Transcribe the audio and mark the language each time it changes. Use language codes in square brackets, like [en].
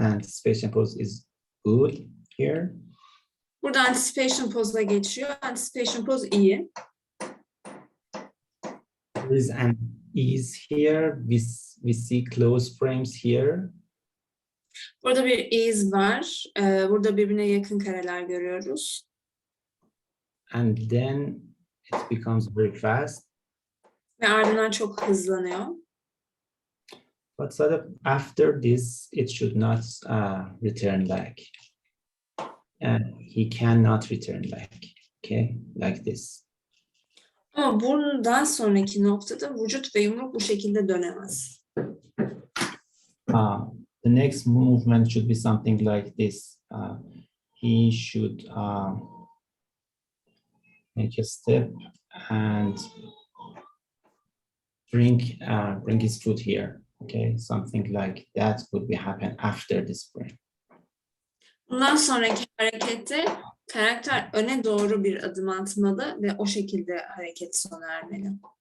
[en] Anticipation pose is good here. [tr] Burada anticipation pose'a geçiyor. Anticipation pose iyi. [en] There is an ease here. We see close frames here. [tr] Burada bir iz var. Burada birbirine yakın kareler görüyoruz. [en] And then it becomes very fast. [tr] Ve ardından çok hızlanıyor. [en] But sort of after this, it should not return back. He cannot return back. Okay, like this. [tr] Ama bundan sonraki noktada vücut ve yumruk bu şekilde dönemez. [en] The next movement should be something like this. He should make a step and bring his foot here. Okay, something like that would be happen after this frame. [tr] Bundan sonraki harekette karakter öne doğru bir adım atmalı ve o şekilde hareket sona ermeli.